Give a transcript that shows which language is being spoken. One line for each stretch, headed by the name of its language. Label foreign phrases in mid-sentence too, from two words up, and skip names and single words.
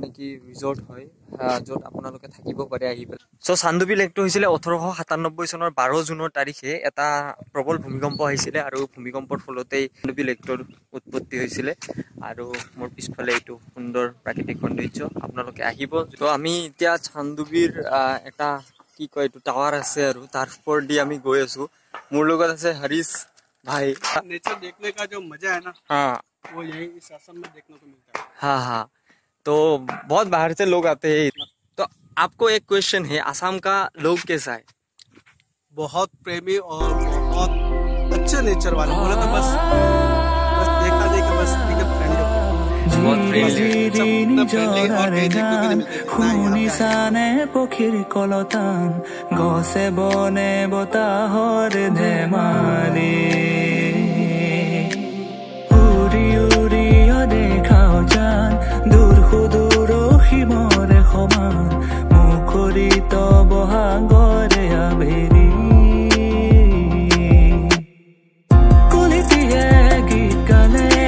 Assamese: কি ৰিজৰ্ট হয় যত আপোনালোকে থাকিব পাৰে আহি পেলাই সো চান্দুবি লেকটো হৈছিলে 1897 চনৰ 12 জুনৰ তাৰিখে এটা প্ৰবল ভূমিকম্প আহিছিলে আৰু ভূমিকম্পৰ ফলতেই চান্দুবি লেকটোৰ উৎপত্তি হৈছিলে আৰু মোৰ পিছফালে এইটো সুন্দৰ প্ৰাকৃতিক সৌন্দৰ্য আপোনালোকে আহিব তো আমি এতিয়া চান্দুবিৰ এটা কি কয় এইটো টাৱাৰ আছে আৰু তাৰ ওপৰ দি আমি গৈ আছো মোৰ লগত আছে হৰিশ भाई
Hindi: नेचर देखने का जो मजा है ना हाँ वो यही इस असम में देखने को मिलता है हाँ तो बहुत बाहर से लोग आते हैं तो आपको एक क्वेश्चन है असम का लोग कैसा है बहुत प्रेमी और बहुत अच्छे नेचर वाले बोले तो बस देखा देखा बस एकदम फ्रेंडली बहुत फ्रेंडली और
Assamese: শুনিছানে পক্ষীৰ কলতান গছে বনে বতাহৰ ধেমালি উৰি উৰি দেখাও জান দূৰ সুদূৰ সীমৰে সমান মুখৰিত বহাগৰে আবেলি কলিতিয়ে গীত গালে